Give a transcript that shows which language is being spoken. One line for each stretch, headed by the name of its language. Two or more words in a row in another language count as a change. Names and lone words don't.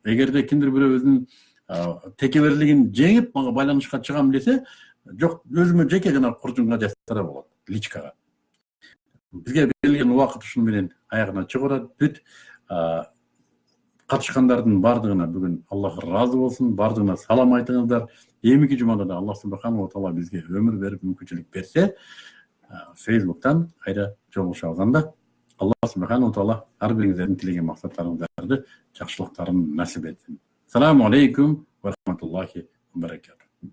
Kyrgyz: Эгерде кимдир бирөө өзүнүн текеберлигин жеңип мага байланышка чыгам десе, жок, өзүмө жеке жана курчунга жазса да болот, личкага. Бизге берилген убакыт ушун менен аягына чыгып атат. Бүт катышкандардын бардыгына бүгүн Аллах ыраазы болсун, бардыгына салам айтыңыздар. Эмки жумада да Аллах
Arabic: سبحانه وتعالى
Kyrgyz: бизге өмүр берип мүмкүнчүлүк берсе, Facebook'tan кайра жолугушабыз. Анда Аллах
Arabic: سبحانه وتعالى
Kyrgyz: ар бириңиздердин тилеген максаттарыңыздарды, жакшылыктарын насип этсин.
Arabic: سلام عليكم ورحمة الله وبركاته.